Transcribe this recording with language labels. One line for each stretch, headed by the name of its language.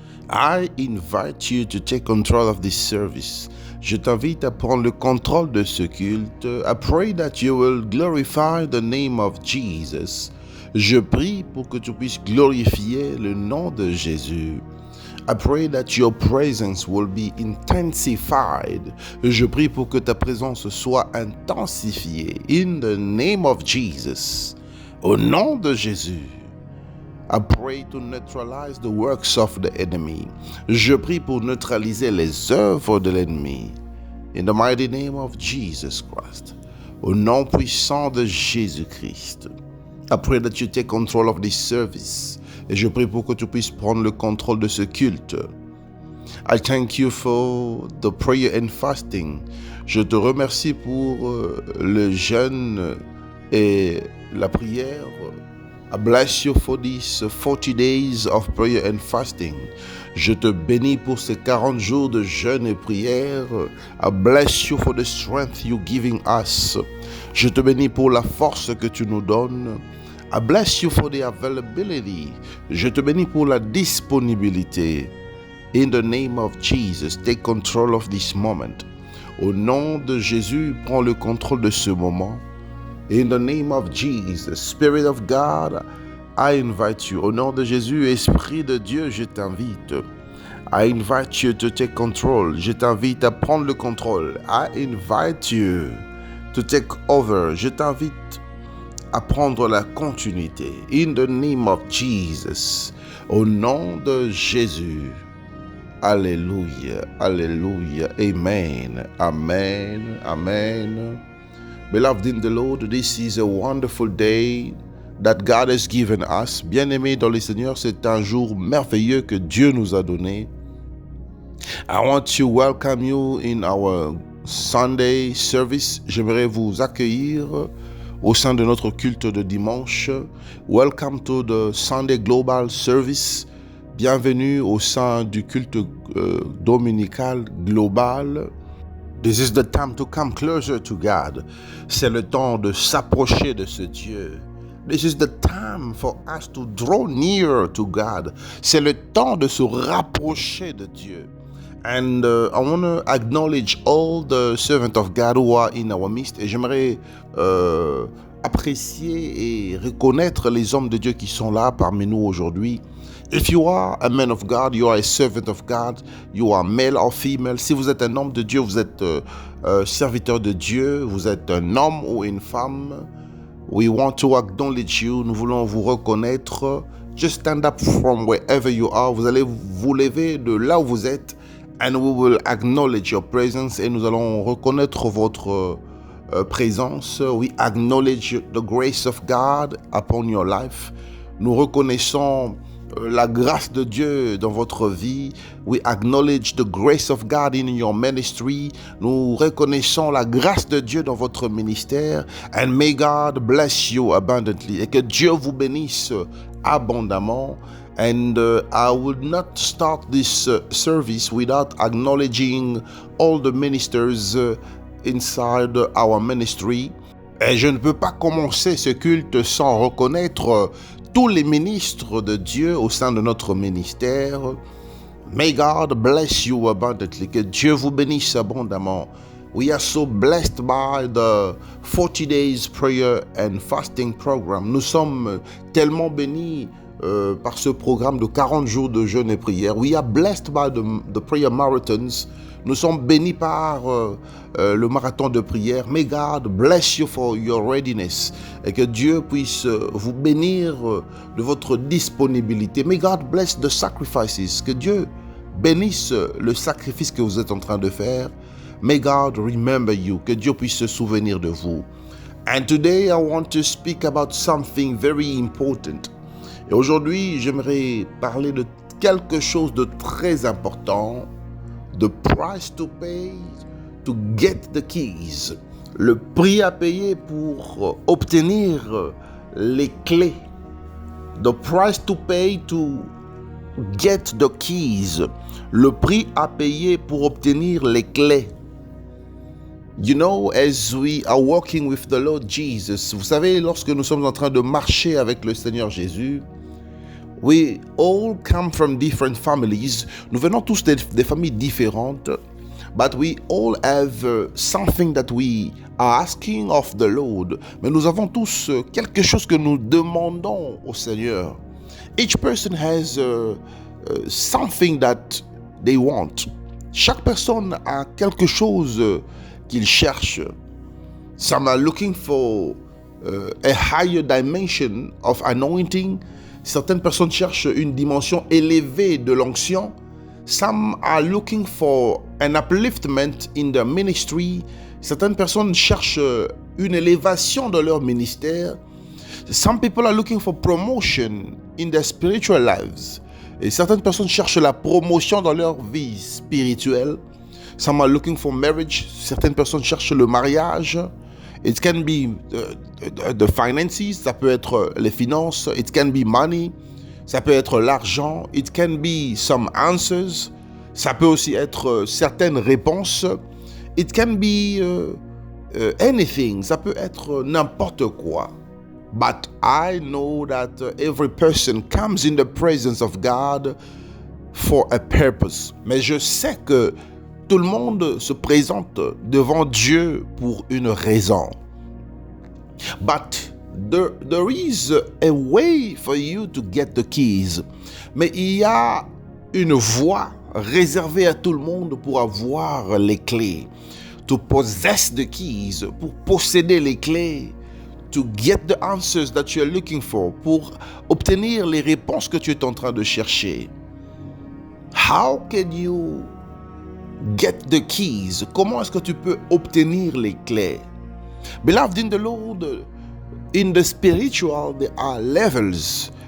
English: I invite you to take control of this service.
French: Je t'invite à prendre le contrôle de ce culte.
English: I pray that you will glorify the name of Jesus.
French: Je prie pour que tu puisses glorifier le nom de Jésus.
English: I pray that your presence will be intensified.
French: Je prie pour que ta présence soit intensifiée.
English: In the name of Jesus.
French: Au nom de Jésus.
English: I pray to neutralize the works of the enemy.
French: Je prie pour neutraliser les œuvres de l'ennemi.
English: In the mighty name of Jesus Christ.
French: Au nom puissant de Jésus-Christ.
English: I pray that you take control of this service.
French: Et je prie pour que tu puisses prendre le contrôle de ce culte.
English: I thank you for the prayer and fasting.
French: Je te remercie pour le jeûne et la prière.
English: I bless you for these 40 days of prayer and fasting.
French: Je te bénis pour ces 40 jours de jeûne et prière.
English: I bless you for the strength you're giving us.
French: Je te bénis pour la force que tu nous donnes.
English: I bless you for the availability.
French: Je te bénis pour la disponibilité.
English: In the name of Jesus, take control of this moment.
French: Au nom de Jésus, prends le contrôle de ce moment.
English: In the name of Jesus, Spirit of God, I invite you.
French: Au nom de Jésus, Esprit de Dieu, je t'invite.
English: I invite you to take control.
French: Je t'invite à prendre le contrôle.
English: I invite you to take over.
French: Je t'invite à prendre la continuité.
English: In the name of Jesus.
French: Au nom de Jésus. Alléluia. Alléluia. Amen. Amen. Amen.
English: Beloved in the Lord, this is a wonderful day that God has given us.
French: Bien-aimés dans le Seigneur, c'est un jour merveilleux que Dieu nous a donné.
English: I want to welcome you in our Sunday service.
French: J'aimerais vous accueillir au sein de notre culte de dimanche.
English: Welcome to the Sunday Global Service.
French: Bienvenue au sein du culte dominical global.
English: This is the time to come closer to God.
French: C'est le temps de s'approcher de ce Dieu.
English: This is the time for us to draw near to God.
French: C'est le temps de se rapprocher de Dieu.
English: And I want to acknowledge all the servants of God who are in our midst.
French: Et j'aimerais apprécier et reconnaître les hommes de Dieu qui sont là parmi nous aujourd'hui.
English: If you are a man of God, you are a servant of God, you are male or female.
French: Si vous êtes un homme de Dieu, vous êtes serviteur de Dieu, vous êtes un homme ou une femme.
English: We want to acknowledge you.
French: Nous voulons vous reconnaître.
English: Just stand up from wherever you are.
French: Vous allez vous lever de là où vous êtes.
English: And we will acknowledge your presence.
French: Et nous allons reconnaître votre présence.
English: We acknowledge the grace of God upon your life.
French: Nous reconnaissons la grâce de Dieu dans votre vie.
English: We acknowledge the grace of God in your ministry.
French: Nous reconnaissons la grâce de Dieu dans votre ministère.
English: And may God bless you abundantly.
French: Et que Dieu vous bénisse abondamment.
English: And I would not start this service without acknowledging all the ministers inside our ministry.
French: Et je ne peux pas commencer ce culte sans reconnaître tous les ministres de Dieu au sein de notre ministère.
English: May God bless you abundantly.
French: Que Dieu vous bénisse abondamment.
English: We are so blessed by the 40 days prayer and fasting program.
French: Nous sommes tellement bénis par ce programme de 40 jours de jeûne et prière.
English: We are blessed by the prayer marathons.
French: Nous sommes bénis par le marathon de prière.
English: May God bless you for your readiness.
French: Et que Dieu puisse vous bénir de votre disponibilité. May God bless the sacrifices. Que Dieu bénisse le sacrifice que vous êtes en train de faire.
English: May God remember you.
French: Que Dieu puisse se souvenir de vous.
English: And today I want to speak about something very important.
French: Et aujourd'hui, j'aimerais parler de quelque chose de très important.
English: The price to pay to get the keys.
French: Le prix à payer pour obtenir les clés.
English: The price to pay to get the keys.
French: Le prix à payer pour obtenir les clés.
English: You know, as we are walking with the Lord Jesus,
French: vous savez, lorsque nous sommes en train de marcher avec le Seigneur Jésus,
English: we all come from different families.
French: Nous venons tous des familles différentes,
English: but we all have something that we are asking of the Lord.
French: Mais nous avons tous quelque chose que nous demandons au Seigneur.
English: Each person has something that they want.
French: Chaque personne a quelque chose qu'il cherche.
English: Some are looking for a higher dimension of anointing.
French: Certaines personnes cherchent une dimension élevée de l'onction.
English: Some are looking for an upliftment in their ministry.
French: Certaines personnes cherchent une élévation de leur ministère.
English: Some people are looking for promotion in their spiritual lives.
French: Et certaines personnes cherchent la promotion dans leur vie spirituelle.
English: Some are looking for marriage.
French: Certaines personnes cherchent le mariage.
English: It can be the finances.
French: Ça peut être les finances.
English: It can be money.
French: Ça peut être l'argent.
English: It can be some answers.
French: Ça peut aussi être certaines réponses.
English: It can be anything.
French: Ça peut être n'importe quoi.
English: But I know that every person comes in the presence of God for a purpose.
French: Mais je sais que tout le monde se présente devant Dieu pour une raison.
English: But there is a way for you to get the keys.
French: Mais il y a une voie réservée à tout le monde pour avoir les clés.
English: To possess the keys,
French: pour posséder les clés.
English: To get the answers that you are looking for,
French: pour obtenir les réponses que tu es en train de chercher.
English: How can you get the keys?
French: Comment est-ce que tu peux obtenir les clés?
English: Beloved in the Lord, in the spiritual, there are levels.